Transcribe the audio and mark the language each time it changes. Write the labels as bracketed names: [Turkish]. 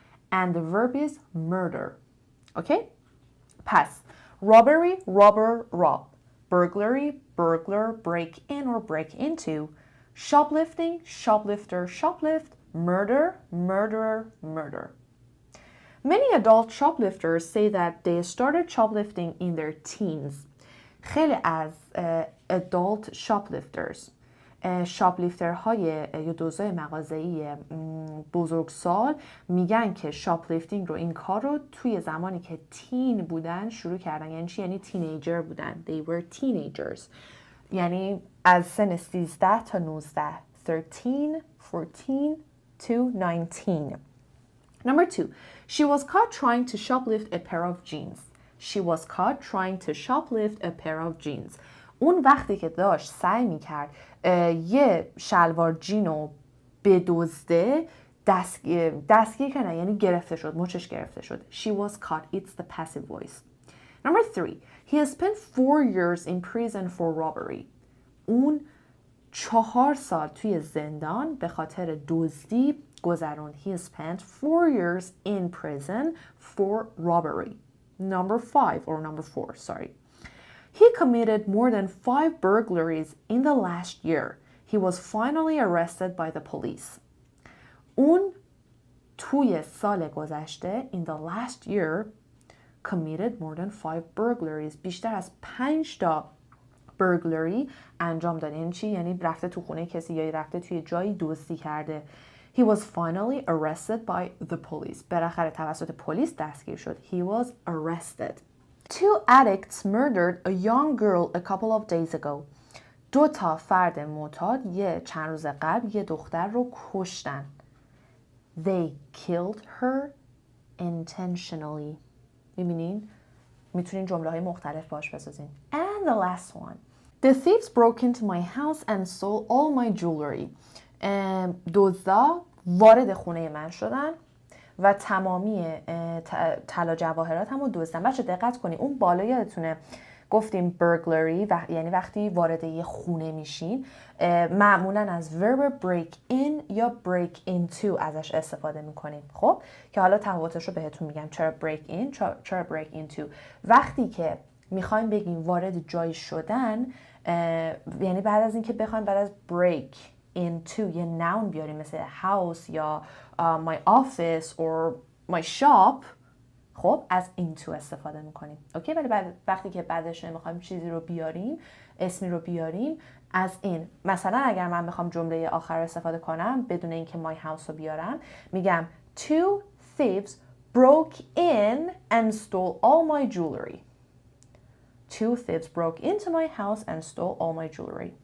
[English] And the verb is murder. Okay? پس robbery, robber, rob. Burglary, burglar, break in or break into. Shoplifting, shoplifter, shoplift. Murder, murderer, murder. Many adult shoplifters say that they started shoplifting in their teens. [Persian] خیلی از adult shoplifters شاپلیفترهای یا دزدای مغازه‌ای بزرگسال میگن که شاپلیفتینگ رو، این کار رو توی زمانی که تین بودن شروع کردن. یعنی چی؟ یعنی تینیجر بودن. [English] They were teenagers. [Persian] یعنی از سن 13 تا 19. [English] 13, 14 to 19. Number 2. She was caught trying to shoplift a pair of jeans. She was caught trying to shoplift a pair of jeans. [Persian] اون وقتی که داشت سعی میکرد یه شلوار جینو بدزده، دستگیر کنه، یعنی گرفته شد، مچش گرفته شد. [English] She was caught. It's the passive voice. Number 3. He has spent 4 years in prison for robbery. [Persian] اون 4 سال توی زندان به خاطر دزدی گذروند. [English] He has spent 4 years in prison for robbery. Number 5 or number 4, sorry. He committed more than 5 burglaries in the last year. He was finally arrested by the police. [Persian] اون توی سال گذشته [English] in the last year committed more than 5 burglaries. [Persian] بیشتر از 5 تا burglary انجام داده. یعنی چی؟ یعنی رفته تو خونه کسی یا رفته توی جایی دزدی کرده. [English] He was finally arrested by the police. [Persian] بالاخره توسط پلیس دستگیر شد. [English] He was arrested. Two addicts murdered a young girl a couple of days ago. [Persian] 2 تا فرد معتاد چند روز قبل یه دختر رو کشتن. [English] They killed her intentionally. [Persian] میبینین؟ میتونین جمله های مختلف باش بسازین. [English] And the last one. The thieves broke into my house and stole all my jewelry. [Persian] دزدا وارد خونه من شدن و تمامی طلا جواهراتم رو دزدن. بچه دقت کنید اون بالا یادتونه گفتیم burglary یعنی وقتی وارد یه خونه میشین معمولا از verb break in یا break into ازش استفاده میکنیم. خب که حالا تفاوتش رو بهتون میگم چرا break in چرا break into. وقتی که میخوایم بگیم وارد جایی شدن یعنی بعد از اینکه بخوایم بعد از break into یه noun بیاریم مثل house یا [English] my office or my shop [Persian] خب از into استفاده میکنیم. اوکی ولی وقتی که بعدش میخوایم چیزی رو بیاریم اسمی رو بیاریم از این. مثلا اگر من بخوام جمله آخر استفاده کنم بدون اینکه my house رو بیارم میگم [English] two thieves broke in and stole all my jewelry. Two thieves broke into my house and stole all my jewelry.